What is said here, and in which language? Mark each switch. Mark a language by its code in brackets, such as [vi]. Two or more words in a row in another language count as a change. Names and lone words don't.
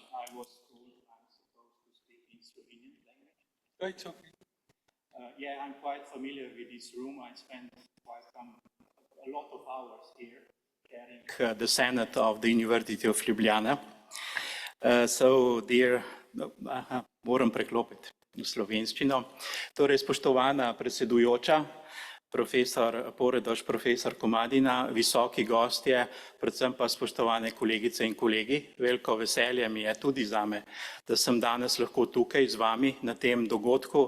[en] I was told I'm supposed to speak in Slovenian language. It's okay. Yeah, I'm quite familiar with this room. I spent a lot of hours here carrying the Senate of the University of Ljubljana. So, dear, [sl] moram preklopiti v slovenščino. Torej, spoštovana predsedujoča, profesor Poredoš, profesor Komadina, visoki gostje, predvsem pa spoštovane kolegice in kolegi. Veliko veselje mi je tudi zame, da sem danes lahko tukaj z vami na tem dogodku.